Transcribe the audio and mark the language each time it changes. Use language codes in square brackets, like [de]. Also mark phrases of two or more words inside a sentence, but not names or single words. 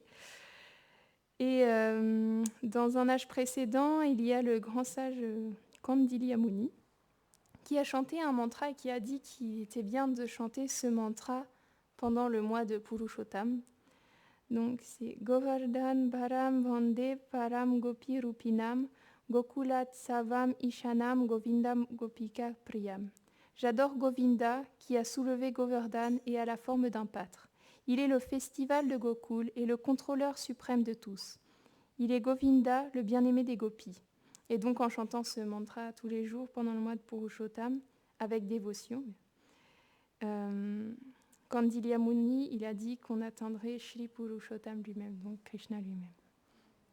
[fr] Et dans un âge précédent, il y a le grand sage Kandilya Muni qui a chanté un mantra et qui a dit qu'il était bien de chanter ce mantra pendant le mois de Purushottam. Donc c'est [sa] गोवर्धन धरं वन्दे गोपालं गोप रूपिणम् गोकुलोत् सवम् ईशानं गोविन्दं गोपिका प्रियम्. [fr] J'adore Govinda qui a soulevé Govardhan et a la forme d'un pâtre. Il est le festival de Gokul et le contrôleur suprême de tous. Il est Govinda, le bien-aimé des gopis. Et donc en chantant ce mantra tous les jours pendant le mois de Purushottam, avec dévotion, Kandilya Muni, il a dit qu'on atteindrait Shri Purushottam lui-même, donc Krishna lui-même.